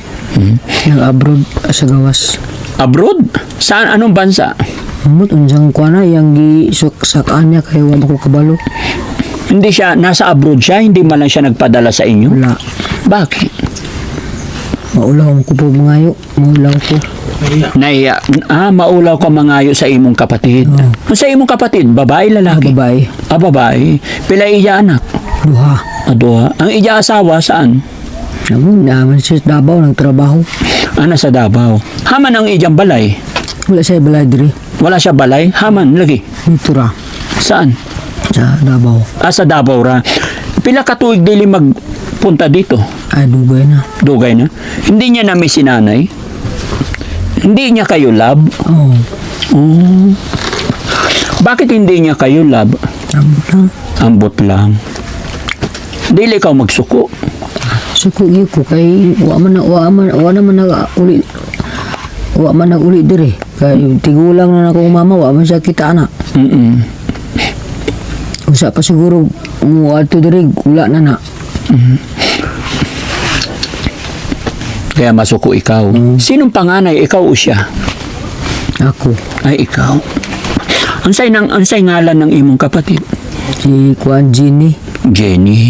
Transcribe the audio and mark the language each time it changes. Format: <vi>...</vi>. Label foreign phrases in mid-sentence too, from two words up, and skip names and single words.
<ceb>Nag-abroad sa gawas.</ceb> <tl>Abroad? Saan? Anong bansa?</tl> <ceb>Amot unjang kuha na yang gisakaan niya kay wa ko kabalo.</ceb> <tl>Hindi siya, nasa abroad siya, hindi man lang siya nagpadala sa inyo? Wala. Bakit?</tl> <ceb>Maulaw ko po mangayo. Maulaw ko. Naiya, maulaw ka mangayo sa imong kapatid. Sa imong kapatid, babae, lalaki? Babae. Babae. Pila iya anak? Duha. Adoha. Ang iya asawa, saan? Naman siya sa Davao nagtrabaho. Nasa Davao. Haman ang iyang balay? Wala siya balay diri. Wala siya balay? Haman, lagi. Dito ra.</ceb> <tl>Saan?</tl> <ceb>Sa Davao. Sa Davao ra. Pila ka tuig dili magpunta dito? Ay dugay na. Dugay na.</ceb> <tl>Hindi niya na-miss si nanay? Hindi niya kayo love? Oo. Oh. Bakit hindi niya kayo love?</tl> <ceb>Ambot lang. Ambot lang. Dili ikaw magsuko. Suko ko kay wa man uli. Wa man uli diri. Kay tigulang na akong mama wa man siya kita ana. Usa pa siguro mo ato diri wala na na. Kaya masuko ikaw.</ceb> <tl>Sinong panganay? Ikaw o siya? Ako. Ay, ikaw.</tl> <ceb>Ansay ngalan ng imong kapatid? Si Kuan Jenny. Jenny.</ceb>